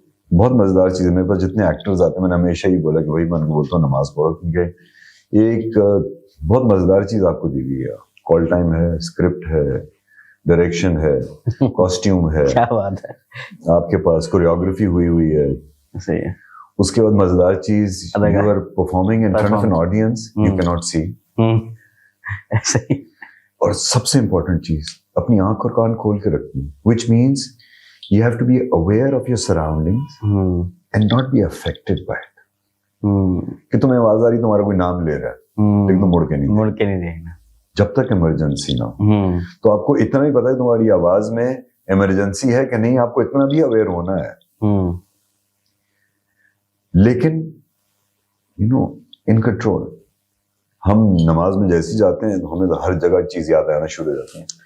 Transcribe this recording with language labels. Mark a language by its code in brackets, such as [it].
[ur] بہت مزیدار چیز ہے. میرے پاس جتنے ایکٹرز آتے ہیں, میں نے ہمیشہ ہی بولا کہ بھائی میں بولتا ہوں نماز پڑھو, کیونکہ ایک بہت مزیدار چیز آپ کو دی گئی ہے. کال ٹائم ہے, اسکرپٹ ہے, ڈائریکشن ہے, کاسٹیوم ہے, کیا بات ہے, آپ کے پاس کوریوگرافی ہوئی ہے. صحیح ہے. اس کے بعد مزیدار چیز, [en] You are performing in front of an audience you key not see. [ur] اور سب سے امپورٹنٹ چیز اپنی آنکھ اور کان کھول کے رکھنی, [en] which means you have to be aware of your surroundings and not be affected by it. [ur] کہ تمہیں آواز آ رہی, تمہارا کوئی نام لے رہا ہے, لیکن تم مڑ کے نہیں دیکھنا جب تک ایمرجنسی نہ ہو. تو آپ کو اتنا ہی پتا ہے تمہاری آواز میں ایمرجنسی ہے کہ نہیں, آپ کو اتنا بھی اویئر ہونا ہے. لیکن ان کنٹرول. ہم نماز میں جیسے جاتے ہیں تو ہمیں تو ہر جگہ چیز یاد آنا شروع ہو جاتی ہیں.